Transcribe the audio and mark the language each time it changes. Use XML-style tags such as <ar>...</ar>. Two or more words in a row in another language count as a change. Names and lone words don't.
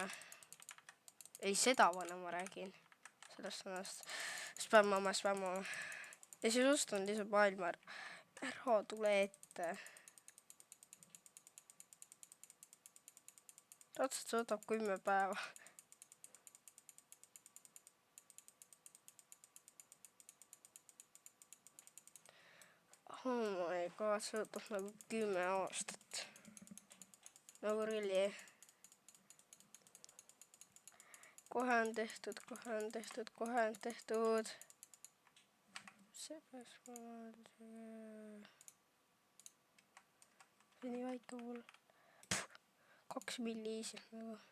<et>Ei, seda vana ma räägin. Sellest vanast. Spämmame. Ja siis ostan lihtsalt maailma ära tule ette. Täpselt see võtab 10 päeva.</et> <en>Oh my god,</en> <et>see võtab nagu 10 aastat. Nagu really. Kohe on tehtud. See peaks mõelda. See on nii väike mul. 2 milli easy nagu.</et>